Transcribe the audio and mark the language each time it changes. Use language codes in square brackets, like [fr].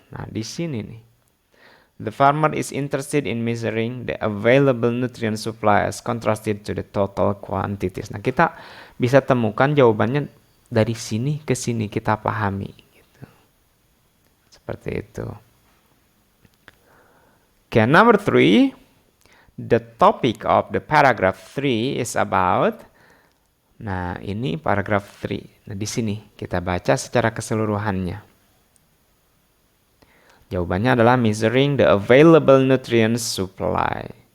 [id] Nah di sini nih, [en] the farmer is interested in measuring the available nutrient supply as contrasted to the total quantities. [id] Nah kita bisa temukan jawabannya dari sini ke sini kita pahami gitu. Seperti itu. [en] Okay, number 3, the topic of the paragraph 3 is about. [id] Nah, ini paragraph 3. Nah, di sini kita baca secara keseluruhannya. Jawabannya adalah [en] measuring the available nutrient supply.